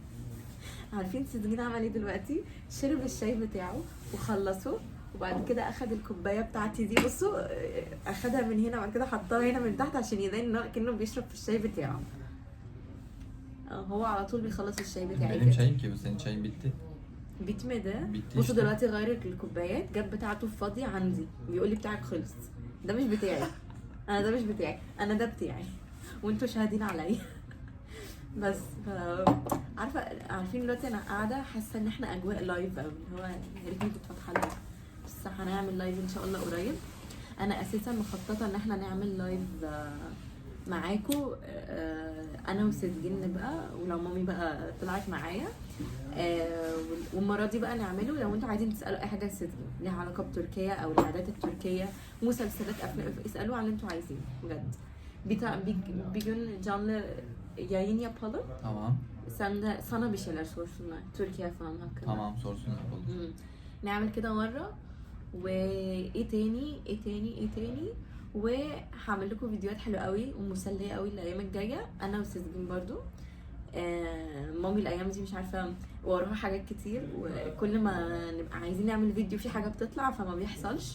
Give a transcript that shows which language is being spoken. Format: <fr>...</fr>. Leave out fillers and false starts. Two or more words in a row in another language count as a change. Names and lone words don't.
<ar>عارفين سيزين عمل ايه دلوقتي؟ شرب الشاي بتاعه وخلصه، وبعد كده اخد الكوبايه بتاعتي دي، بصوا اخدها من هنا وبعد كده حطها هنا من تحت عشان يبان انه كأنه بيشرب في الشاي بتاعه. هو على طول بيخلص الشاي بتاعي</ar> <tr>benim</tr> <ar>كده.</ar> <tr>çayım ki bu, senin çayın bitti. bitmedi. Bitti</tr> <ar>بصوا</ar> <tr>işte.</tr> <ar>دلوقتي غير الكوبايات، جاب بتاعته فاضية عندي، بيقول لي بتاعك خلص. ده مش بتاعي. انا ده مش بتاعي، انا ده بتاعي وانتوا شاهدين عليا. بس عارفين دلوقتي انا قاعده حاسه ان احنا اجواء لايف قوي، اللي هو يا ريتني كنت فاتحه لايف. بس هنعمل لايف ان شاء الله قريب. انا اساسا مخططه ان احنا نعمل لايف معاكم، انا وسجن بقى، ولو مامي بقى طلعت معايا. والمره دي بقى نعمله لو انتوا عايزين تسالوا اي حاجه لسجن ليها علاقه بتركيا او العادات التركيه، مسلسلات، افلام، اسالوا على اللي انتوا عايزينه بجد.</ar> <tr>Bir gün canlı yayın yapalım. Tamam. Sana bir şeyler sorsunlar. Türkiye falan hakkında. Tamam, sorsunlar olur.</tr> <ar>نعمل كده مرة. وايه تاني وهعمل لكم فيديوهات حلوه قوي ومسليه قوي الايام الجايه، انا وسيزجين برضو. مامي الايام دي مش عارفه وراها حاجات كتير، وكل ما نبقى عايزين نعمل فيديو في حاجه بتطلع فما بيحصلش.</ar>